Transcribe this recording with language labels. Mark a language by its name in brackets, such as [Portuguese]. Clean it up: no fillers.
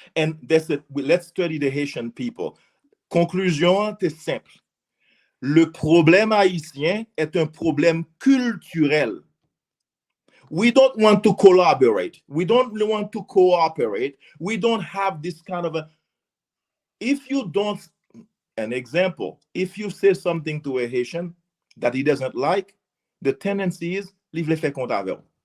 [English] And they said, let's study the Haitian people. [French] Conclusion, c'est simple. Le problème haïtien est un problème culturel. [English] We don't want to collaborate. We don't want to cooperate. We don't have this kind of a... If you don't... An example, if you say something to a Haitian that he doesn't like, the tendency is, leave le fait compte avec.